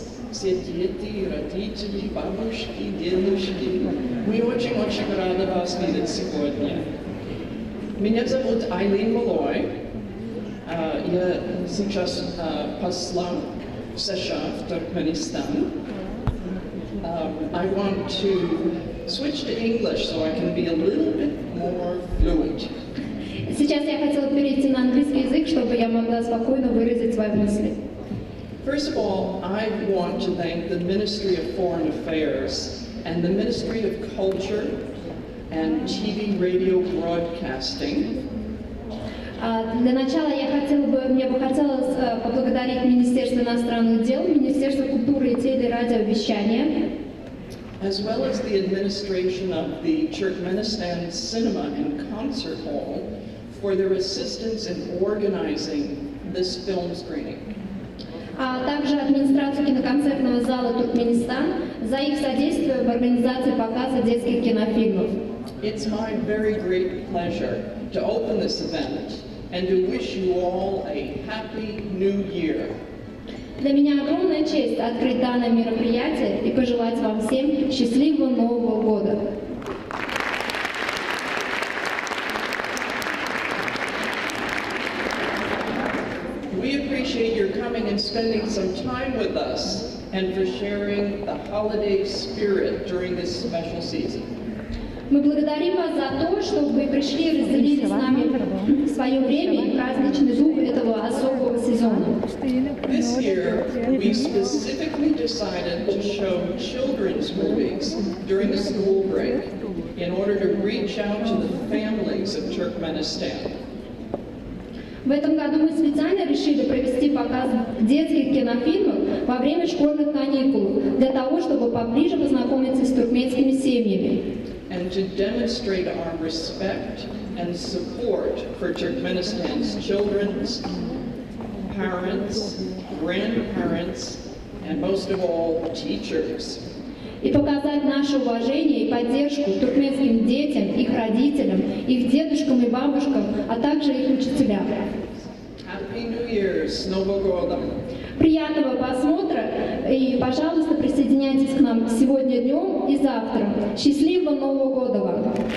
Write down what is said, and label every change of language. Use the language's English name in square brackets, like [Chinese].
[Russian] все дети, родители, бабушки, дедушки. Мы очень-очень рады вас видеть сегодня. Меня зовут Айлин Малой. Я сейчас послан в США, в Туркменистан. [English] I want to switch to English so I can be a little bit more fluent. [Russian] Сейчас я хотела перейти на английский язык, чтобы я могла спокойно выразить свои мысли. [English] First of all, I want to thank the Ministry of Foreign Affairs and the Ministry of Culture and TV Radio Broadcasting. [Russian] Для начала мне бы хотелось поблагодарить Министерство иностранных дел, Министерство культуры и телерадиовещания, [English] as well as the administration of the Turkmenistan Cinema and Concert Hall for their assistance in organizing this film screening. [Russian] А также администрацию киноконцертного зала Туркменистан за их содействие в организации показа детских кинофильмов. [English] It's my very great pleasure to open this event and to wish you all a happy new year. [Russian] Для меня огромная честь открыть данное мероприятие и пожелать вам всем счастливого Нового года. [English] We appreciate your coming and spending some time with us and for sharing the holiday spirit during this special season. [Russian] Мы благодарим вас за то, что вы пришли и разделили с нами свое время и праздничный дух этого особого сезона. [English] This year, we specifically decided to show children's movies during the school break in order to reach out to the families of Turkmenistan. [Russian] В этом году мы специально решили провести показ детских кинофильмов во время школьных каникул для того, чтобы поближе познакомиться с туркменскими семьями. [English] And to demonstrate our respect and support for Turkmenistan's children's parents, grandparents, and most of all, teachers. [Russian] И показать наше уважение и поддержку туркменским детям, их родителям, их дедушкам и бабушкам, а также их учителям. [English] Happy New Year, [Russian] с Новым годом! Приятного просмотра и, пожалуйста, присоединяйтесь к нам сегодня днем и завтра. Счастливого Нового года вам!